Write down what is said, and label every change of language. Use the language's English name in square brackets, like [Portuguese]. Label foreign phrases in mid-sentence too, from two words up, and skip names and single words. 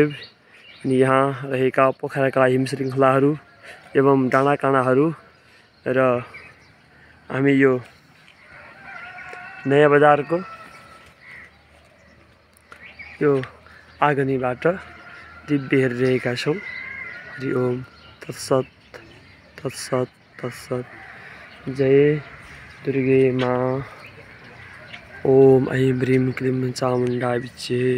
[Nepali] अनि यहाँ रहेका पोखराका हिम श्रृङ्खलाहरू एवं डाँडाकाँडाहरू र हामी यो नयाँ बजारको यो आँगनीबाट दिव्य हेरिरहेका छौँ। [Sanskrit] हरि ओम तत्सत तत्सत तत्सत। जय दुर्गे माँ। ओम ऐं ह्रीं क्लीं चामुण्डा विच्चे।